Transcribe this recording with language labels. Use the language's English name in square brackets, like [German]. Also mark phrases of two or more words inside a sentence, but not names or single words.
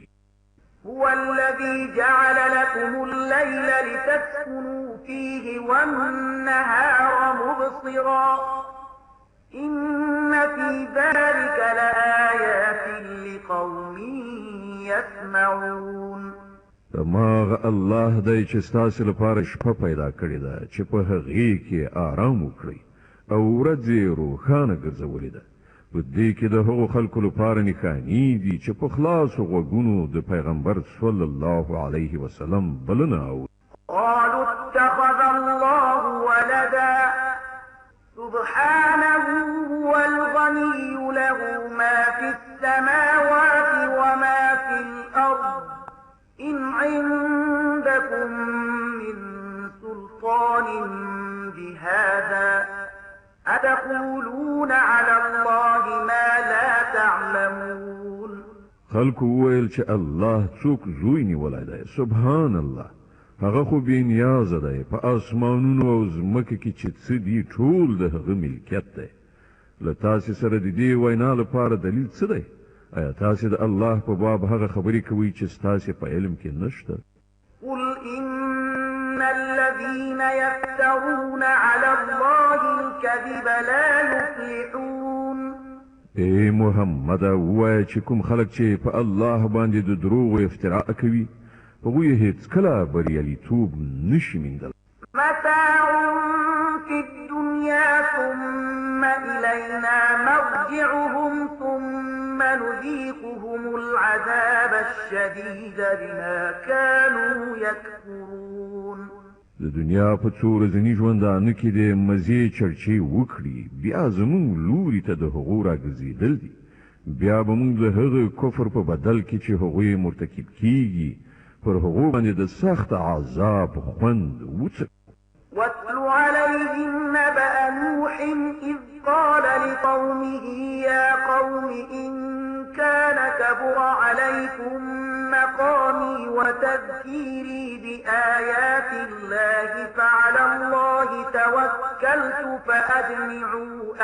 [Arabic] هو الذي جعل لكم الليل لتسكنوا فيه والنهار مبصرا إن في ذلك لآيات لقوم يسمعون [Pashto] دماغ الله دی چې ستاسو لپاره شپه پیدا کړې ده چې په هغې کې آرام وکړئ او ورځ یې روښانه ګرځولې ده په دې کې د هغو خلکو لپاره نښانې دي چې په خلاصو غوږونو د پیغمبر [Arabic] صلی الله علیه وسلم [Pashto] بلنه اوري [Arabic] قالوا اتخذ الله ولدا سبحانه هو الغني له ما في السماوات وما في الأرض إن عندكم من سلطان بهذا أتقولون على الله ما لا تعلمون [Pashto] خلکو وویل چې الله څوک زوی نیولی دی [Arabic] سبحان الله [Pashto] هغه خو بې نیازه دی په آسمانونو او ځمکه کې چې څه دي ټول د هغه ملکیت دی له تاسې سره د دې وینا لپاره دلیل څه دی آیا تاسې د الله په باب هغه خبرې کوئ چې ستاسې په علم کې نشته [Arabic] قل إن الذين يفترون على الله الكذب لا يفلحون [Pashto] ای محمد ووایه چې کوم خلک چې په الله باندې د دروغو افتراء کوي هغوی هیڅ کله بریالیتوب نشي موندلی [Arabic] متاع في الدنيا ثم إلينا مرجعهم ثم نذيقهم العذاب الشديد بما كانوا يكفرون [Pashto] د دنیا په څو ورځني ژوندانه کې د مزې چرچې وکړي بیا زموږ لوري ته د هغو راګرځېدل دي بیا به موږ د هغه کفر په بدل کې چې هغوی مرتکب کیږي پر هغو باندې د سخت عذاب خوند وڅکو [Arabic] واتل عليهم نبأ نوح إذ قال لقومه يا قوم إن كان كبر عليكم مقامي وتذكيري بآيات الله فعلى الله توكلت فأجمعوا